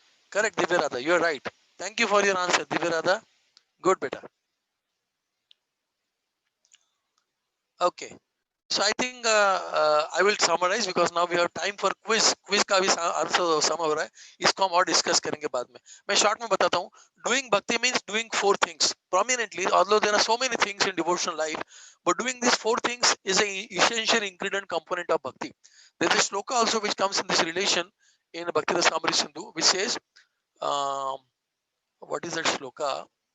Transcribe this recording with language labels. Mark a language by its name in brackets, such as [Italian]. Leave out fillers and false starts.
[English] Correct, Divya Radha, you are right. Thank you for your answer, Divya Radha. Good beta. Okay. So I think I will summarize because now we have time for quiz. [Hindi] Quiz का भी answer समय हो रहा है. इसको हम और discuss करेंगे बाद में. मैं शॉर्ट में बताता हूँ. [English] Doing bhakti means doing 4 things prominently. Although there are so many things in devotional life, but doing these 4 things is an essential ingredient component of bhakti. There is a shloka also which comes in this relation in Bhakti Rasamrita Sindhu, which says, what is that shloka?